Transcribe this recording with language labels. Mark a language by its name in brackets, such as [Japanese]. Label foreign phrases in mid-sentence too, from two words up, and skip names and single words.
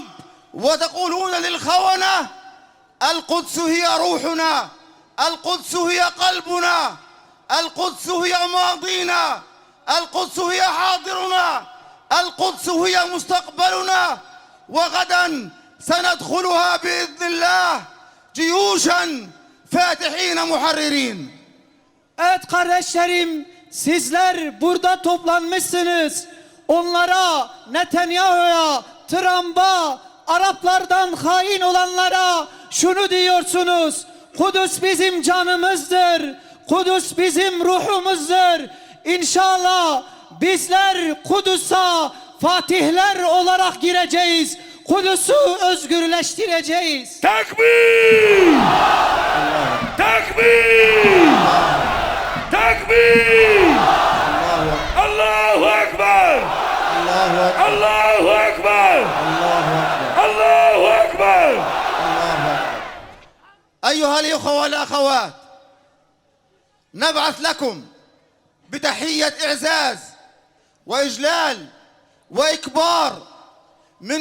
[Arabic] وتقولون للخونة: القدس هي روحنا، القدس هي قلبنا، القدس هي ماضينا، القدس هي حاضرنا، القدس هي مستقبلنا، وغدا سندخلها بإذن الله جيوشا فاتحين محررين. [Turkish] Evet kardeşlerim, sizler burada toplanmışsınız. Onlara, Netanyahu'ya, Trump'a, Araplardan hain olanlara şunu diyorsunuz: Kudüs bizim canımızdır, Kudüs bizim ruhumuzdur. İnşallah bizler Kudüs'a fatihler olarak gireceğiz. Kudüs'ü özgürleştireceğiz. Takbir! Takbir! Takbir! [Arabic] الله أكبر! الله أكبر! الله أكبر! أيها الإخوة والأخوات، نبعث لكم بتحية إعزاز وإجلال وإكبار من